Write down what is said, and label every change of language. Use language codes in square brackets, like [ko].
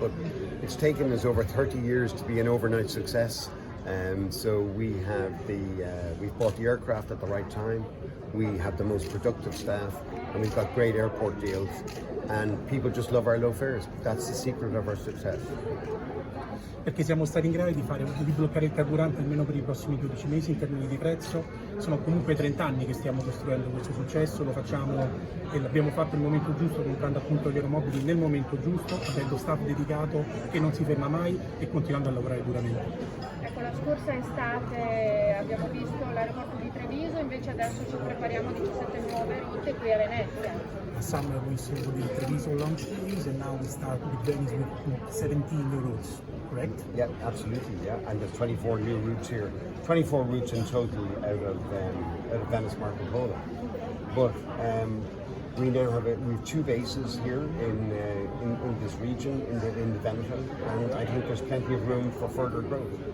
[en] But it's taken us over 30 years to be an overnight success. So we've bought the aircraft at the right time. We have the most productive staff, and we've got great airport deals. And people just love our low fares. That's the secret of our success. [it] Perché siamo stati in grado di bloccare il carburante almeno per i prossimi 12 mesi in termini di prezzo. Sono comunque 30 anni che stiamo costruendo questo successo, lo facciamo e l'abbiamo fatto nel momento giusto, comprando appunto gli aeromobili nel momento giusto, avendo staff dedicato che non si ferma mai e continuando a lavorare duramente. Ecco, la scorsa estate abbiamo visto l'aeroporto di Treviso, invece adesso ci prepariamo a 17 nuove rotte qui a Venezia. [en] Last summer we saw the Treviso launch phase, and now we start with Venice with 17 new routes, correct? Yeah, absolutely. Yeah, and there's 24 new routes here. 24 routes in total out of Venice Marco Polo. But we now have two bases here in this region in the Veneto, and I think there's plenty of room for further growth.